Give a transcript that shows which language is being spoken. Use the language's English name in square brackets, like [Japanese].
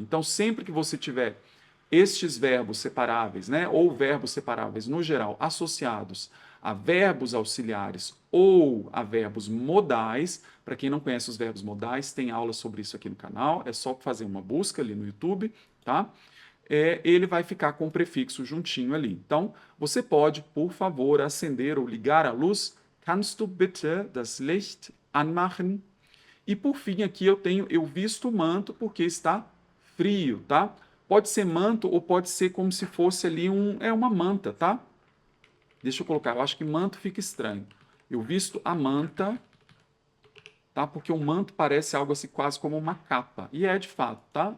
[Portuguese] Então, sempre que você tiver estes verbos separáveis, né, ou verbos separáveis no geral, associados a verbos auxiliares ou a verbos modais, para quem não conhece os verbos modais, tem aula sobre isso aqui no canal, é só fazer uma busca ali no YouTube, tá? Ele vai ficar com o prefixo juntinho ali. Então, você pode, por favor, acender ou ligar a luz. [German] Kannst du bitte das Licht anmachen? [Portuguese] E por fim, aqui eu visto o manto porque está frio, tá? Pode ser manto ou pode ser como se fosse ali uma manta, tá? Deixa eu colocar, eu acho que manto fica estranho. Eu visto a manta, tá? Porque o manto parece algo assim quase como uma capa. E é de fato, tá?